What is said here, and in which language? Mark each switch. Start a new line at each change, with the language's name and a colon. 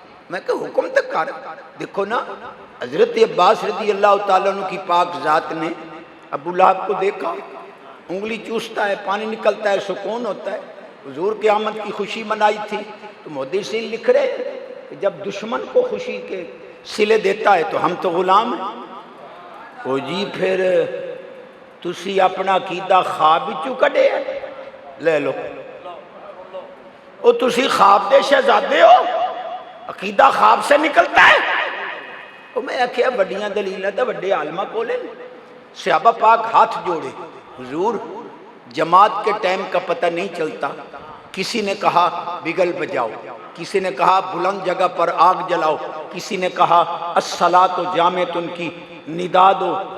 Urdu: میں کہ حکم تک کر. دیکھو نا حضرت عباس رضی اللہ تعالیٰ عنہ کی پاک ذات نے ابو لہب کو دیکھا، انگلی چوستا ہے پانی نکلتا ہے سکون ہوتا ہے. حضور کی آمد کی خوشی منائی تھی. تو محدثین لکھ رہے کہ جب دشمن کو خوشی کے صلے دیتا ہے تو ہم تو غلام ہیں.
Punjabi: او جی پھر تسی اپنا عقیدہ خواب وچوں کڈے لے لو. او تسی خواب دے شہزادے ہو،
Urdu: عقیدہ خواب سے نکلتا ہے.
Punjabi: او میں آخیا وڈیاں دلیلاں تے وڈے عالماں کولے.
Urdu: صحابہ پاک ہاتھ جوڑے، حضور جماعت کے ٹائم کا پتہ نہیں چلتا. کسی نے کہا بگل بجاؤ، کسی نے کہا بلند جگہ پر آگ جلاؤ، کسی نے کہا الصلاۃ جامعۃ کی ندا دو.